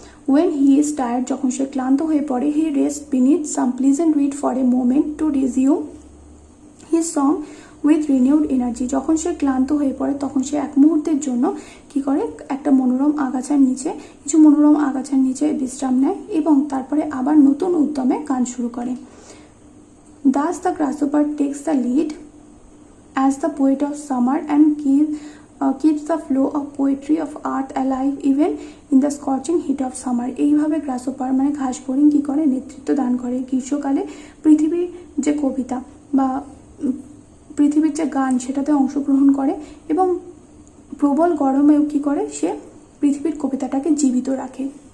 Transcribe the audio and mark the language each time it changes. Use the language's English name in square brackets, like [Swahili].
[English] when he is tired, [Bangla] যখন সে ক্লান্ত হয়ে পড়ে, [English] he rest beneath some pleasant weed for a moment to resume his song with renewed energy, [Bangla] যখন সে ক্লান্ত হয়ে পড়ে তখন সে এক মুহূর্তের জন্য কি করে একটা মনোরম আগাছার নিচে, কিছু মনোরম আগাছার নিচে বিশ্রাম নেয় এবং তারপরে আবার নতুন উদ্যমে গান শুরু করে। [English] Thus the grasshopper takes the lead as the poet of summer and keeps the flow of poetry of earth alive even in the scorching heat of summer। [Bangla] এইভাবে গ্রাসহপার মানে ঘাস ফড়িং কি করে, নেতৃত্ব দান করে গ্রীষ্মকালে পৃথিবীর যে কবিতা বা পৃথিবীর যে গান সেটাতে অংশগ্রহণ করে এবং প্রবল গরমেও কি করে, সে পৃথিবীর কবিতাটাকে জীবিত রাখে।